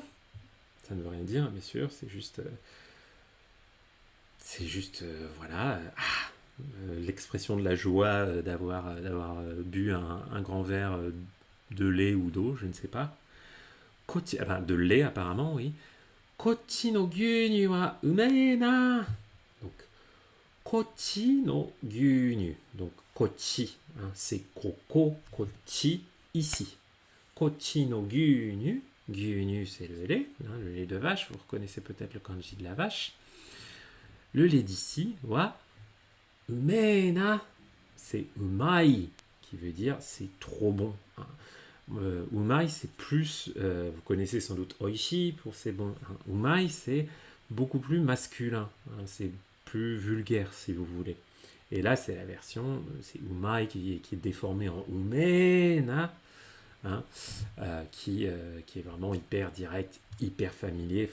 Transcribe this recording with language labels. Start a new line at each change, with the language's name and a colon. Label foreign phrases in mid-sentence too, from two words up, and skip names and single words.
French: Ça ne veut rien dire, bien sûr. C'est juste, voilà. L'expression de la joie d'avoir bu un grand verre de lait ou d'eau, je ne sais pas. De lait apparemment, oui.
Japanese: こっちの牛乳はうめえな.
French: Donc,
Japanese: こっちの牛乳.
French: Donc, kochi, hein, c'est koko, kochi, ici.
Japanese: こっちの牛乳.
French: Gyunyu, c'est le lait, hein, le lait de vache. Vous reconnaissez peut-être le kanji de la vache. Le lait d'ici,
Japanese: はうめえな.
French: C'est umai, qui veut dire c'est trop bon. Hein. Umai, c'est plus, vous connaissez sans doute oishi pour c'est bon. Hein. Umai, c'est beaucoup plus masculin, hein, c'est plus vulgaire si vous voulez. Et là, c'est la version, c'est umai qui est déformé en umena, hein, qui est vraiment hyper direct, hyper familier.